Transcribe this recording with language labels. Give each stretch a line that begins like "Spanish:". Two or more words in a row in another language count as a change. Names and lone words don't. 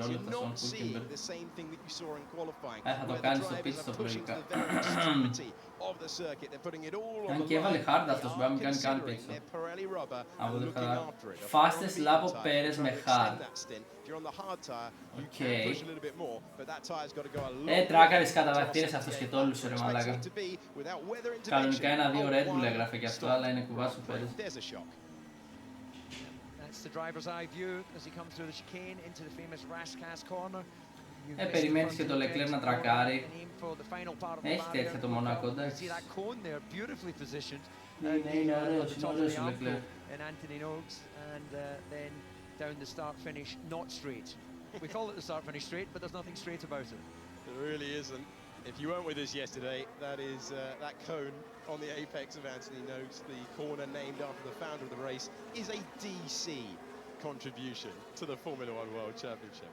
English: You're not seeing the same thing that you saw in qualifying, where the drivers are pushing to the very extremity of the circuit. They're putting it all on the line. They're Pirelli rubber and looking after it. Fastest lap of Perez με hard. If you're on the hard tyre, you can push a little bit more, but that tyre's got to go a lot.
Greek: Τράκαρες καταβακτήρες αυτός και το όλους ρε μαλάκα. Κανονικά ένα 2 Red Bull έγραφε και αυτό, αλλά είναι κουβάς ο Perez.
English: That's the driver's eye view as he comes through the chicane into the famous Raskas corner.
Greek: Περιμένεις και το Leclerc να τρακάρει. Έχει τέτοια το Μονακό, εντάξει. Είναι ωραίος ο Leclerc.
English: And Anthony Noakes, and then down the start-finish, not straight. We call it the start-finish straight, but there's nothing straight about it. There really isn't. If you weren't with us yesterday, that is that cone on the apex of Anthony Noakes, the corner named after the founder of the race, is a DC contribution to the Formula One World Championship.